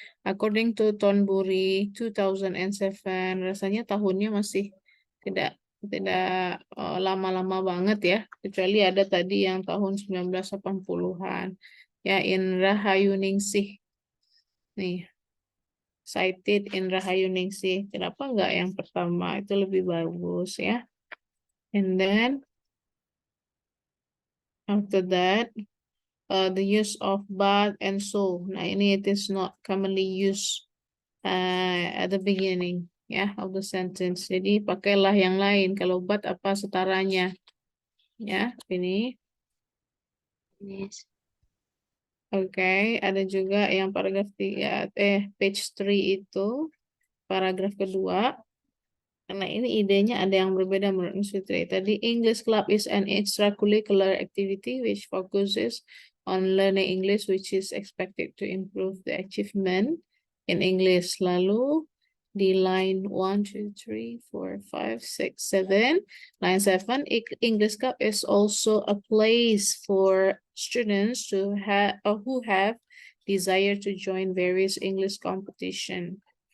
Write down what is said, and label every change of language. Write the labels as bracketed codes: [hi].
[en] According to [id] Thornbury 2007, rasanya tahunnya masih tidak tidak lama-lama banget ya, kecuali ada tadi yang tahun 1980-an. Ya, [en] in Rahayu Ningsih. [id] Nih, [en] cited in Rahayu Ningsih. [id] Kenapa enggak yang pertama? Itu lebih bagus ya. [en] And then after that, the use of but and so. [id] Nah, ini [en] it is not commonly used at the beginning ya of the sentence. [id] Jadi pakailah yang lain. Kalau but apa setaranya? Ya, ini. [en] Miss. [id] Oke, ada juga yang paragraf 3, [en] page 3 [id] itu paragraf kedua. Karena ini idenya ada yang berbeda menurut Miss Fitri. Tadi [en] English Club is an extracurricular activity which focuses on learning English which is expected to improve the achievement in English. [id] Lalu di line 1, 2, 3, 4, 5, 6, 7. [en] Line 7, English Club is also a place for students to have who have desire to join various English competition.